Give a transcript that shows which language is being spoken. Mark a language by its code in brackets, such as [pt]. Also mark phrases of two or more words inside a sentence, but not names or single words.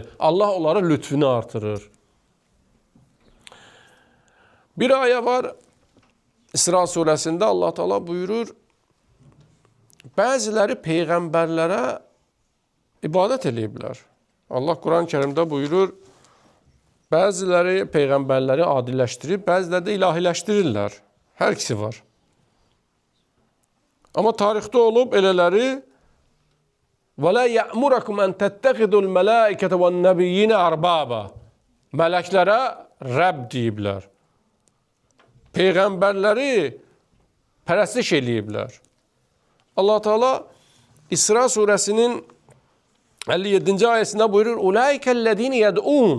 [az] Allah onlara lütfünü artırır. Bir ayə var, İsra surəsində Allah Teala buyurur, bəziləri peyğəmbərlərə ibadət eləyiblər. Allah Quran-ı Kərimdə buyurur, bəziləri peyğəmbərləri adiləşdirib, bəziləri də ilahiləşdirirlər. Hər ikisi var. Amma tarixdə olub elələri [ar] وَلَا يَأْمُرَكُمْ أَنْ تَتَّخِذُوا الْمَلَائِكَةَ وَالنَّبِيِّينَ أَرْبَابًا. [az] Mələklərə Rəbb deyiblər. Peyğəmbərləri pərəstiş eləyiblər. Allah Teala İsra surəsinin 57-ci ayəsində buyurur, [ar] أولئك الذين يدعون.